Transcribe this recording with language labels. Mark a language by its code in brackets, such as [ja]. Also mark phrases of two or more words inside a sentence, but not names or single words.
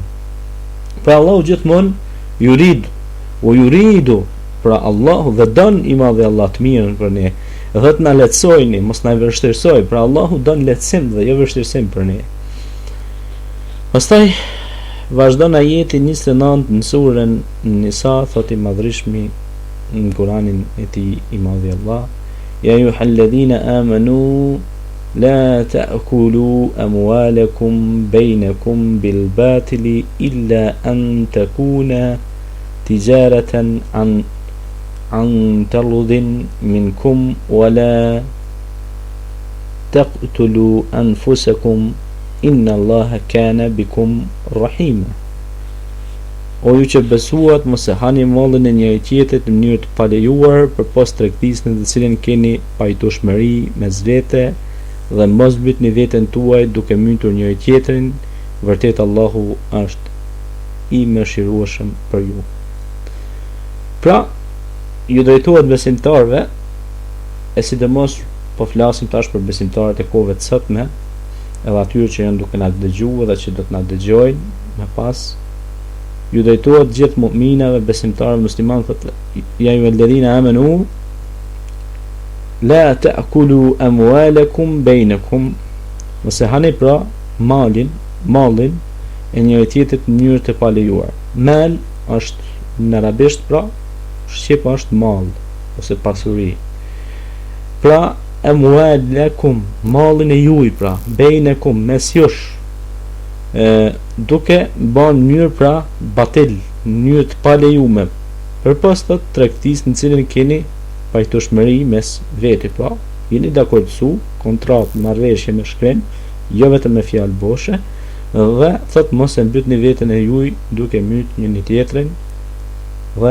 [sq] Pra Allahu gjithmonë yuridu, pra Allahu dhe don i madhe Allah të mirën për ne, dhe të na lehtësojni, mos na vështirësoj, pra Allahu don lehtësim dhe jo vështirësim për ne. Pastaj vazhdon ajeti 29 në surën Nisa, thot i madhrishmi në Kur'anin e tij i madhi Allah, [ar] يا أيها الذين آمنوا لا تأكلوا أموالكم بينكم بالباطل إلا أن تكون تجارة عن تراض منكم ولا تقتلوا أنفسكم إن الله كان بكم رحيما. [sq] O ju që besuat, mos e hani mallin e njëri tjetrit në mënyrë të palejuar përpas tregtisë në të cilën keni pajtueshmëri mes vete, dhe mos mbytni veten tuaj duke mbytur njëri tjetrin, vërtet Allahu është i mëshirueshëm për ju. Pra, ju drejtohet besimtarve, e sidomos po flasim tash për besimtarët e kohëve të sotme, edhe atyre që janë duke na dëgjuar dhe që do të na dëgjojnë më pas, ju drejtohet gjithë mu'minave, besimtarëve muslimanë, thotë [ar] يا أيها الذين آمنوا لا تأكلوا أموالكم بينكم, [sq] mos e hani pra mallin e njëri tjetrit në mënyrë të palejuar. Mal është në arabisht, pra shqip është mall ose pasuri. Pra amwalakum, mallin e juaj, pra bainakum, mes jush, duke bën mënyrë pra batil, në mënyrë të palejuar, përpas të tregtisë në cilën keni pajtueshmëri mes vete, pra jeni dakordsu, kontratë, marrëveshje me shkrim, jo vetëm me fjalë boshe, dhe thot mos e mbytni veten e juaj duke mbyt njëri tjetrin, dhe